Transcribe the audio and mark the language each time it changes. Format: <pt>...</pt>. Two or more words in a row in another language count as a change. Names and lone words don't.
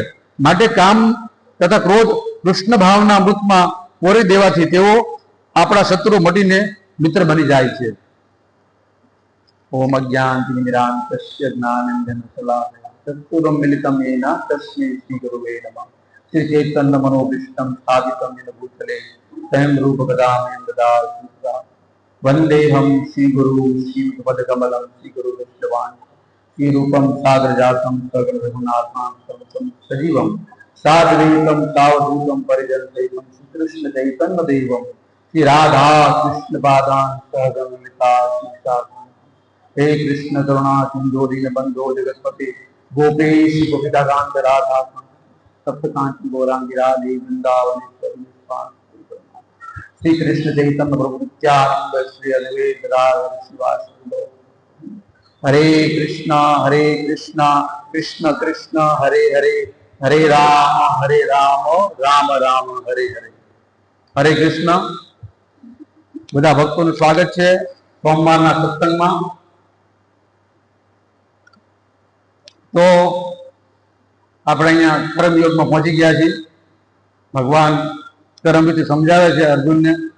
<gu>માટે કામ તથા ક્રોધ કૃષ્ણ ભાવના અમૃતમાં પોરી દેવાથી તેઓ આપણા શત્રુ મટીને મિત્ર બની જાય છે.</gu> <sa>ઓમ અજ્ઞાનતિમિરાંતસ્ય જ્ઞાનાંજનશલાકયા ચક્ષુરુન્મિલિતમ મિલિતમેન તસ્મૈ શ્રી ગુરવે નમઃ. શ્રી ચૈતન્ય મનોભીષ્ટં સ્થાપિतं येन भूतले स्वयं रूपकदामयं ददाति वन्देऽहं श्रीगुरुं श्रीयुतपदकमलं श्रीगुरुवैष्णवान् श्रीरूपं साग्रजातं सगरघुनाथां सजीवं साद्वैतं सावधूतं परिजनसहितं श्रीकृष्णचैतन्यदेवं श्री राधा कृष्ण पादान् सहगमनिता शिक्षार्थं. हे कृष्ण करुणा सिंधु दीनबंधो जगत्पते गोपेश गोपिकाकांत राधा सप्तकांत गौरांगी राधे वृंदावनेश्वरी श्री कृष्ण चैतन्य प्रभु नित्यानंद श्री अद्वैत राधा शिवासुंदर. हरे कृष्ण कृष्ण कृष्ण हरे हरे हरे राम राम राम हरे हरे. हरे कृष्ण.</sa> <gu>બધા ભક્તોનું સ્વાગત છે સોમવારના સત્સંગમાં. તો આપણે અહીંયા કર્મયોગમાં પહોંચી ગયા છીએ. ભગવાન કર્મયોગથી સમજાવે છે અર્જુનને.</gu>